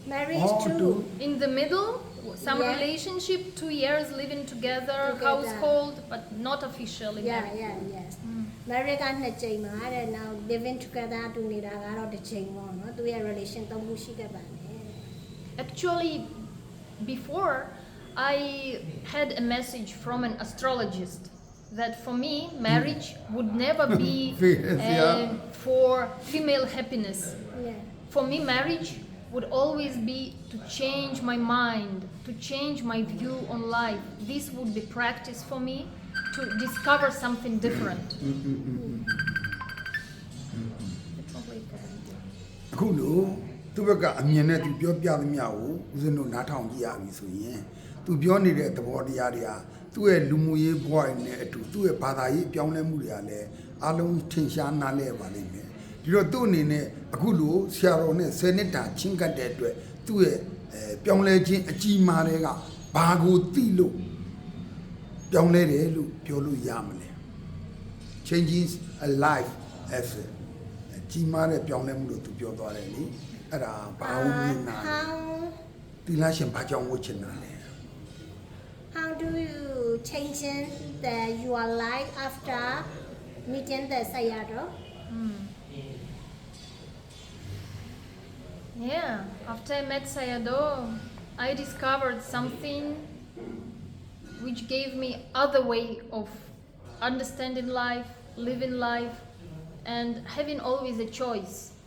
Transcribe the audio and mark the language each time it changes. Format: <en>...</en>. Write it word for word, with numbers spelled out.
<en>marriage</en> <my>ဟုတ်</my> <en>two</en> <my>တူ</my> <en>In the middle, some Yeah. relationship, two years living together, Together. household, but not officially yeah married. yeah yes marriage</en> <my>ကနှစ်ကြိမ်ပါတဲ့</my> <en>now living together</en> <my>အတူနေတာကတော့တစ်ကြိမ်ပေါ့နော်သူရဲ့ relation သုံးခုရှိခဲ့ပါတယ်</my> <en>Actually, before I had a message from an astrologist that for me marriage would never be Yes, yeah. um, for female happiness. yeah For me, marriage would always be to change my mind, to change my view on life. This would be practice for me to discover something different.</en> <my>အခုလို့သူ့ဘက်ကအမြင်နဲ့သူပြောပြသမျှကိုဦးဇင်းတို့နားထောင်ကြည့်ရပြီဆိုရင်သူပြောနေတဲ့သဘောတရားတွေဟာသူ့ရဲ့လူမှုရေးဘဝနဲ့အတူသူ့ရဲ့ဘာသာရေးပြောင်းလဲမှုတွေကလည်းအလုံးထင်ရှားနားလဲပါလိမ့်မယ်ဒီတော့သူ့အနေနဲ့အခုလို့ဆရာတော်နဲ့ဆယ်နှစ်တာချင်းကပ်တဲ့အတွက်သူ့ရဲ့အဲပြောင်းလဲခြင်းအကြီးမားတွေက ဘာကိုသိလို့ပြောင်းလဲတယ်လို့ပြောလို့ရမလဲ</my> <en>changing a life as a</en> <my>အကြီးမားတဲ့ပြောင်းလဲမှုလို့သူပြောသွားတယ်လေအဲ့ဒါဘာလို့မြင်တာ Uh, လဲ</my> <en>how</en> <my>သီလရှင်ဘာကြောင့်ဝတ်ချင်တာလဲ</my> <en>How do you change in the, your life after meeting the Sayadaw? Yeah, after I met Sayadaw, I discovered something which gave me other way of understanding life, living life, and having always a choice.</en>